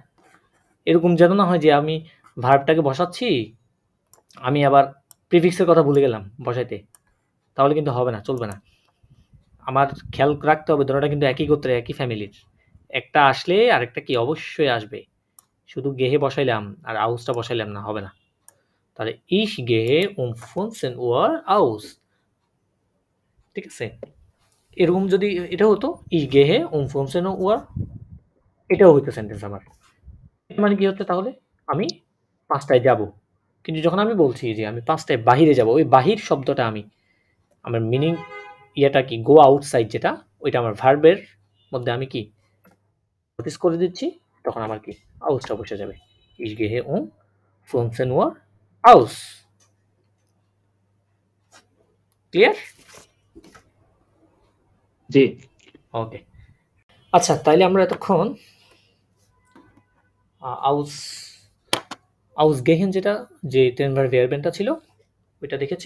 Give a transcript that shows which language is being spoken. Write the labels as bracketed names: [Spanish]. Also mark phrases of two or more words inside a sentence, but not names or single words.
[Bangla] এরকম যেন না হয় যে আমি ভার্বটাকে বসাচ্ছি, আমি আবার প্রিফিক্সের কথা ভুলে গেলাম বসাইতে। তাহলে কিন্তু হবে না, চলবে না। আমার খেয়াল রাখতে হবে দোনোটা কিন্তু একই গোত্রের, একই ফ্যামিলির। একটা আসলে আরেকটা কি অবশ্যই আসবে। শুধু গেহে বসাইলাম আর আউসটা বসাইলাম না, হবে না। [German] তাহলে ich gehe um 15 Uhr aus। [Bangla] ঠিক আছে? এরকম যদি এটা হতো [German] ich gehe um 15 Uhr, [Bangla] এটাও হইতো সেন্টেন্স আমার। মানে কি হচ্ছে তাহলে? আমি ৫ টায় যাবো। কিন্তু যখন আমি বলছি যে আমি ৫ টায় বাহিরে যাবো, ওই বাহির শব্দটা আমার মিনিং ইয়েটা কি [English] go outside [Bangla] যেটা, ওইটা আমার ভার্বের মধ্যে আমি কি নোটিস করে দিচ্ছি, তখন আমার কি আউসটা বসে যাবে। [German] Ich gehe um 15 Uhr aus। [Bangla] ক্লিয়ার? জি। ওকে। আচ্ছা, তাইলে আমরা এতক্ষণ আউস ausgehen যেটা, যে [German] trennbaren Verben [Bangla] ছিল ওইটা দেখেছি।